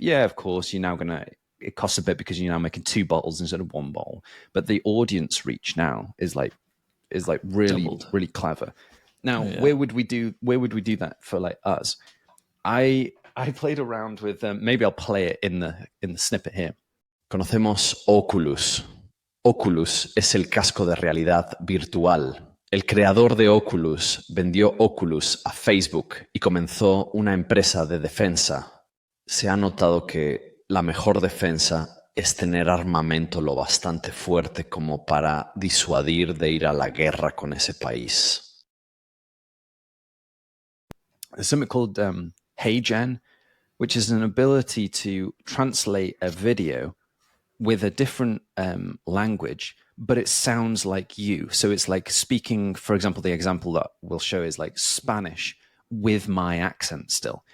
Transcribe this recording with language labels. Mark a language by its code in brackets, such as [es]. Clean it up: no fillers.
[en] Yeah, of course, you're now gonna, it costs a bit because you're now making 2 bottles instead of 1 bottle. But the audience reach now is like really Doubled. really clever. Now, where would we do that for like us? I played around with maybe I'll play it in the snippet here. [es] Conocemos Oculus. Oculus es el casco de realidad virtual. El creador de Oculus vendió Oculus a Facebook y comenzó una empresa de defensa. Se ha notado que la mejor defensa es tener armamento lo bastante fuerte como para disuadir de ir a la guerra con ese país. [en] There's something called HeyGen, which is an ability to translate a video with a different language, but it sounds like you. So it's like speaking, for example, the example that we'll show is like Spanish with my accent still.